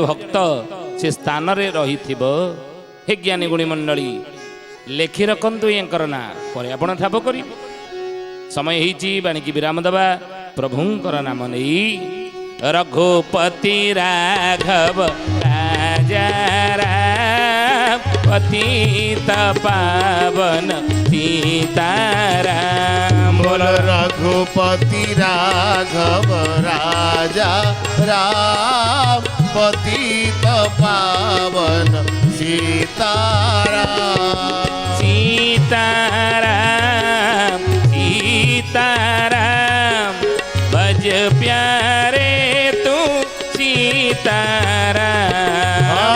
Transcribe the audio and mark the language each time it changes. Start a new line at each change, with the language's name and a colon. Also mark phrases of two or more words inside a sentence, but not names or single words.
Odia: ଭକ୍ତ ସେ ସ୍ଥାନରେ ରହିଥିବ ହେ ଜ୍ଞାନୀ ଗୁଣୀ ମଣ୍ଡଳୀ ଲେଖି ରଖନ୍ତୁ ୟାଙ୍କର ନାଁ ପରେ ଆପଣ ଠାବ କରିବେ ସମୟ ହେଇଛି ବାଣିକି ବିରାମ ଦେବା ପ୍ରଭୁଙ୍କର ନାମ ନେଇ
Hindi: रघुपति राघव राजा राम पतित पावन सीताराम बोल रघुपति राघव राजा राम पतित पावन सीताराम भज प्यारे तू सीताराम